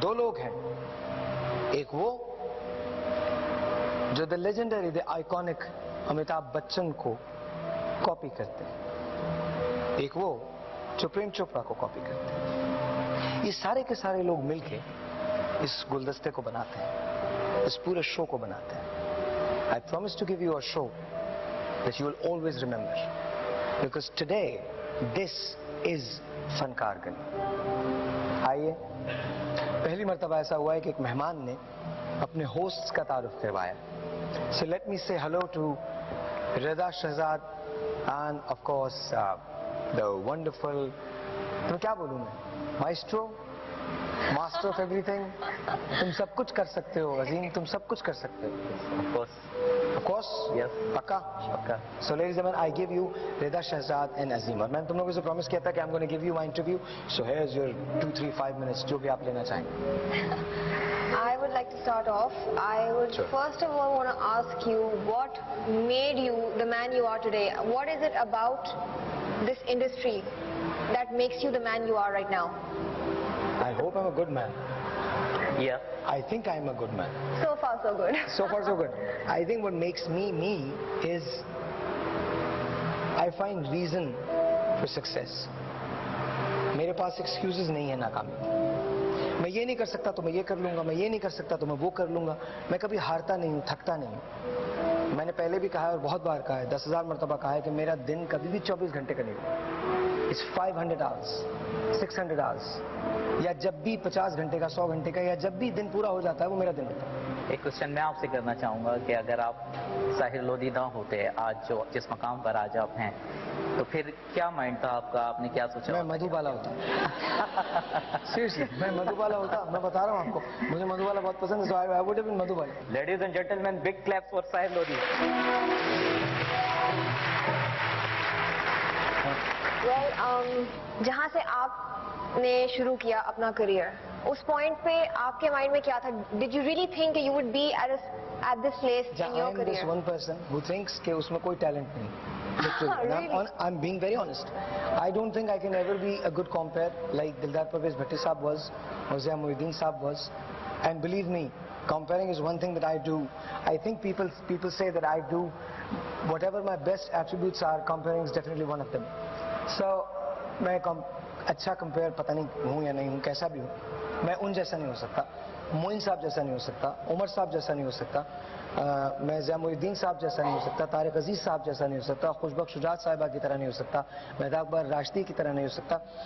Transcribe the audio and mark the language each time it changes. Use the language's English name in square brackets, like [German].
[Hindi] 2 लोग हैं, एक वो जो the legendary, the iconic Amitabh Bachchan को कॉपी करते हैं, एक वो जो प्रेम चोपड़ा को कॉपी करते हैं। ये सारे के सारे लोग मिलके इस गुलदस्ते को बनाते हैं, इस पूरे शो को बनाते हैं। [English] I promise to give you a show that you will always remember, because today this is Funkaar Gali. [Hindi] आइए, पहली मर्तबा ऐसा हुआ है कि एक मेहमान ने अपने होस्ट्स का तारुफ करवाया। [English] So let me say hello to Rida Shahzad and of course the wonderful, [Hindi] तो क्या बोलूं मैं, [English] Maestro, master of everything. [Hindi] तुम सब कुछ कर सकते हो अजीम, तुम सब कुछ कर सकते हो। [English] Of course, yes. [Hindi] पक्का? पक्का। [English] So ladies and gentlemen, I give you Rida Shahzad and Azim। [Hindi] और मैंने तुम लोगों से प्रॉमिस किया था कि [English] I'm going to give you my interview. So here's your 2, 3, 5 minutes [Hindi] जो भी आप लेना चाहें। [English] I would like to start off. I would first of all want to ask you what made you the man you are today. What is it about this industry that makes you the man you are right now? I hope I'm a good man. Yeah. I think I'm a good man. So far so good. So far so good. I think what makes me me is I find reason for success. [Hindi] मेरे पास excuses नहीं है नाकामी। मैं ये नहीं कर सकता तो मैं ये कर लूंगा, मैं ये नहीं कर सकता तो मैं वो कर लूंगा। मैं कभी हारता नहीं हूँ, थकता नहीं हूँ। मैंने पहले भी कहा है और बहुत बार कहा है, 10,000 मरतबा कहा है कि मेरा दिन कभी भी 24 घंटे का नहीं होगा। [English] It's 500 hours, 600 hours, [Hindi] या जब भी 50 घंटे का, 100 घंटे का, या जब भी दिन पूरा हो जाता है वो मेरा दिन होता है। एक क्वेश्चन मैं आपसे करना चाहूँगा कि अगर आप साहिर लोधी ना होते आज जो जिस मकाम पर आज आप हैं, तो फिर क्या माइंड था आपका, आपने क्या सोचा? मैं मधुबाला होता। [English] Seriously, [Hindi] मैं मधुबाला होता। मैं बता रहा हूँ आपको, मुझे मधुबाला बहुत पसंद है, [English] so I would have been [Hindi] Madhubala. [English] Ladies and gentlemen, big claps for Sahir Lodhi. [Hindi] Well, जहाँ से आपने शुरू किया अपना करियर, उस पॉइंट पे आपके माइंड में क्या था? [English] Did you really think you would be at this place in your I am this career? one person who thinks [Hindi] कि उसमें कोई talent नहीं। [English] Really? I'm being very honest. I don't think I can ever be a good compere like Dildar Parvez Bhatti Saab was or Zia Muhyiddin Saab was. And believe me, comparing is one thing that I do. I think people say that I do whatever my best attributes are, comparing is definitely one of them. So [Hindi] मैं अच्छा compare पता नहीं हूँ या नहीं हूँ, कैसा भी हूँ, मैं उन जैसा नहीं हो सकता, मोइन साहब जैसा नहीं हो सकता, उमर साहब जैसा नहीं हो सकता, मैं ज़िया मुहिद्दीन साहब जैसा नहीं हो सकता, तारिक अजीज साहब जैसा नहीं हो सकता, खुशबख्श शुजात साहिबा की तरह नहीं हो सकता, मेहदा अकबर राशिदी की तरह नहीं हो सकता।